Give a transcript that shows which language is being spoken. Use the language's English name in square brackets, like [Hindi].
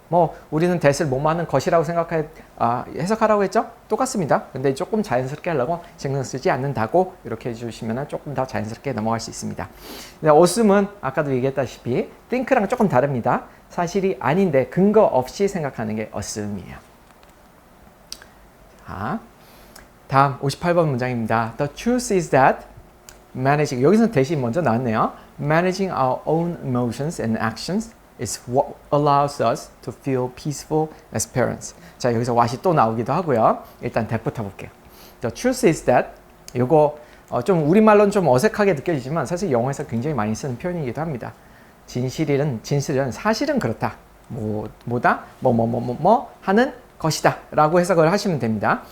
[Korean] 뭐 우리는 that을 뭐뭐 하는 것이라고 해석하라고 했죠? 똑같습니다. 근데 조금 자연스럽게 하려고 신경 쓰지 않는다고 이렇게 해주시면 조금 더 자연스럽게 넘어갈 수 있습니다. assume은 아까도 얘기했다시피 think랑 조금 다릅니다. 사실이 아닌데 근거 없이 생각하는 게 assume이에요. 자, 다음 58번 문장입니다. [English] The truth is that managing, [Korean] 여기서는 대신 먼저 나왔네요. [English] Managing our own emotions and actions is what allows us to feel peaceful experience. [Korean] 자, 여기서 what이 또 나오기도 하고요. 일단 that부터 볼게요. [English] The truth is that [Korean] 이거 좀 우리말로는 좀 어색하게 느껴지지만 사실 영어에서 굉장히 많이 쓰는 표현이기도 합니다. 진실은 사실은 그렇다. 뭐다? 뭐 하는 것이다 라고 해석을 하시면 됩니다.